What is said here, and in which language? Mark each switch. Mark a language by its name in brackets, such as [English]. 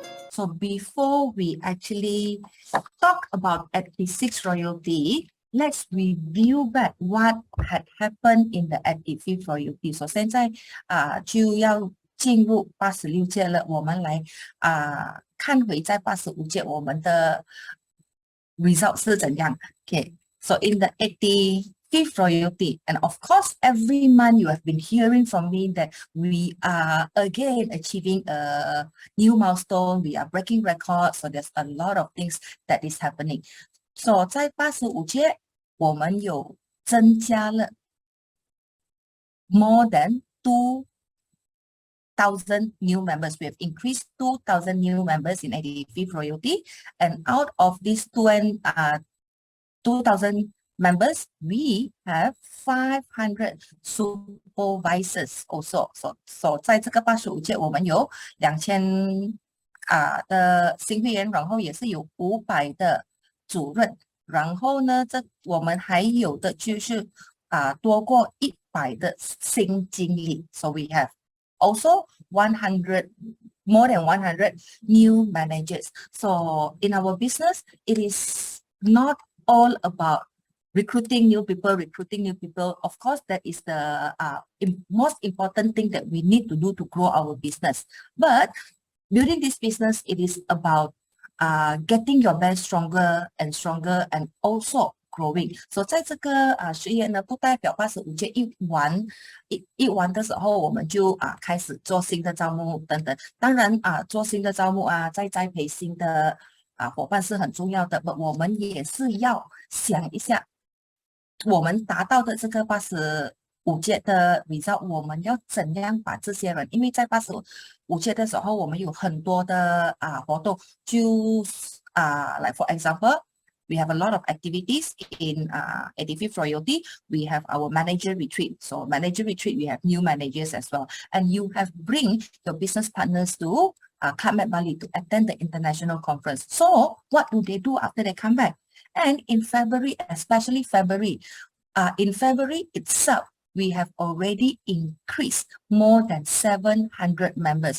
[English] So before we actually talk about 86 royalty, let's review back what had happened in the 85th royalty. [Chinese] So 现在就要进入86届了，我们来看回在85届我们的 result 是怎样。 [English] Okay, so in the 85th royalty, and of course, every month you have been hearing from me that we are again achieving a new milestone, we are breaking records, so there's a lot of things that is happening. [Chinese] So 在85届，我们有增加了 [English] more than 2,000 new members. We have increased 2,000 new members in 85th royalty, and out of these 2,000 members, we have 500 supervisors also. [Chinese] So 在这个85届，我们有2000的新会员，然后也是有500的主任，然后呢，我们还有的就是多过100的新经理。 [English] So we have also 100, more than 100 new managers. So in our business, it is not all about recruiting new people. Of course, that is the most important thing that we need to do to grow our business. But building this business, it is about getting your brand stronger and stronger, and also growing. [Chinese] So 在这个事业呢，不代表85届一完的时候，我们就开始做新的招募等等。当然做新的招募再栽培新的伙伴是很重要的，我们也是要想一下，我们达到的这个85届的 result， 我们要怎样把这些人，因为在85届的时候，我们有很多的活动，就 [English] like for example, we have a lot of activities in 85th royalty. We have our manager retreat. So manager retreat, we have new managers as well. And you have bring your business partners to Club Med Bali to attend the international conference. So what do they do after they come back? And in February, especially February, in February itself, we have already increased more than 700 members.